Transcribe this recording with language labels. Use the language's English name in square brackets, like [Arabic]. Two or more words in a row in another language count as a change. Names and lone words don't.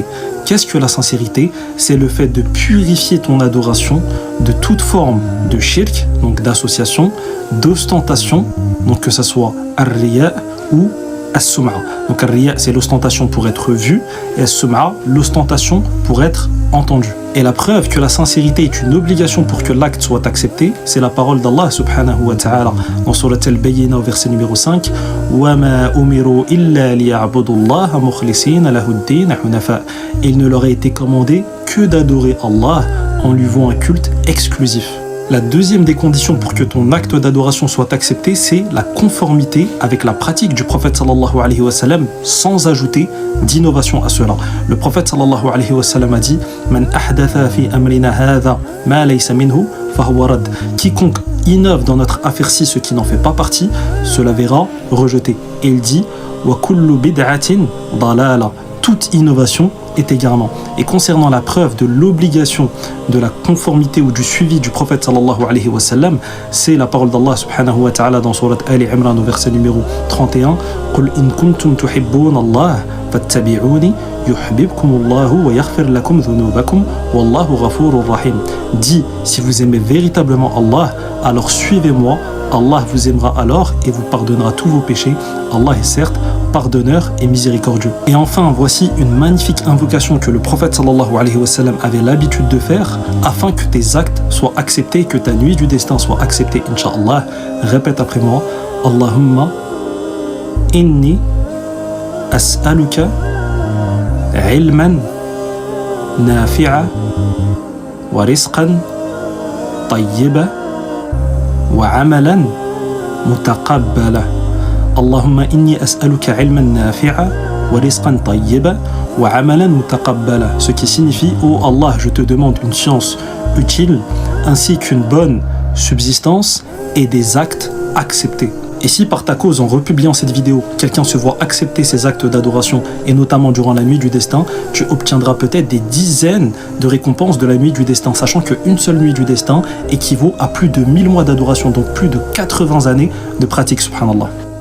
[French] Qu'est-ce que la sincérité? C'est le fait de purifier ton adoration de toute forme de shirk, donc d'association, d'ostentation, donc que ce soit ar-riya ou as-sum'a. Donc ar-riya, c'est l'ostentation pour être vue, et as-sum'a, l'ostentation pour être entendue. Et la preuve que la sincérité est une obligation pour que l'acte soit accepté, c'est la parole d'Allah [Arabic] سبحانه وتعالى [French] dans Surat al-Bayyina au verset numéro 5. [Arabic] وَمَا أُمِرُوا إِلَّا لِيَعْبُدُوا اللَّهَ مُخْلِصِينَ لَهُ الدِّينَ حُنَفَاءَ. [French] Il ne leur a été commandé que d'adorer Allah en lui vouant un culte exclusif. La deuxième des conditions pour que ton acte d'adoration soit accepté, c'est la conformité avec la pratique du prophète [Arabic] صلى الله عليه وسلم, [French] sans ajouter d'innovation à cela. Le prophète [Arabic] صلى الله عليه وسلم [French] a dit [Arabic] من أحدث في أمرنا هذا ما ليس منه فهو رد. [French] Quiconque innove dans notre affaire-ci ce qui n'en fait pas partie, cela verra rejeté. Et il dit [Arabic] وكل بدعة ضلالة. [French] Toute innovation est égarement. Et concernant la preuve de l'obligation de la conformité ou du suivi du prophète [Arabic] صلى الله عليه وسلم, [French] c'est la parole d'Allah [Arabic] سبحانه وتعالى [French] dans Surat Ali Imran au verset numéro 31. [Arabic] قل إن كنتم تحبون الله فاتبعوني يحببكم الله ويغفر لكم ذنوبكم والله غفور رحيم. [French] Dis, si vous aimez véritablement Allah, alors suivez-moi, Allah vous aimera alors et vous pardonnera tous vos péchés. Allah est certes pardonneur et miséricordieux. Et enfin, voici une magnifique invocation que le prophète [Arabic] صلى الله عليه وسلم [French] avait l'habitude de faire afin que tes actes soient acceptés, que ta nuit du destin soit acceptée, [Arabic] إن شاء الله. [French] Répète après moi. [Arabic] اللهم إني أسألك علما نافعا ورزقا طيبا وعملا متقبلا. اللهم إني أسألك علما نافعا ورزقا طيبا وعملا متقبلا. [French] Ce qui signifie, ô Allah, je te demande une science utile ainsi qu'une bonne subsistance et des actes acceptés. Et si par ta cause, en republiant cette vidéo, quelqu'un se voit accepter ses actes d'adoration, et notamment durant la nuit du destin, tu obtiendras peut-être des dizaines de récompenses de la nuit du destin, sachant qu'une seule nuit du destin équivaut à plus de 1000 mois d'adoration, donc plus de 80 années de pratique, subhanallah.